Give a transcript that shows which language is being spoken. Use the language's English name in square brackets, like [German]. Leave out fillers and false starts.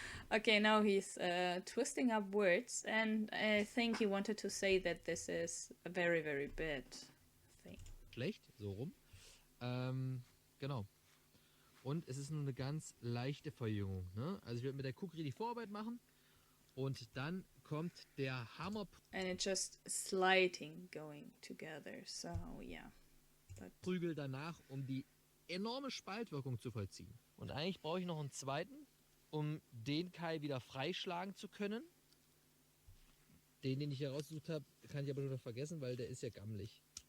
[English] Okay, now he's twisting up words, and I think he wanted to say that this is a very, very bad thing. [German] Schlecht, so rum. Genau. Und es ist nur eine ganz leichte Verjüngung. Ne? Also ich werde mit der Kukri die Vorarbeit machen und dann kommt der Hammer [English] And it's just sliding going together, so yeah. [German] Prügel danach, um die enorme Spaltwirkung zu vollziehen. Und eigentlich brauche ich noch einen zweiten, um den Keil wieder freischlagen zu können. Den ich hier rausgesucht habe, kann ich aber schon noch vergessen, weil der ist ja gammelig.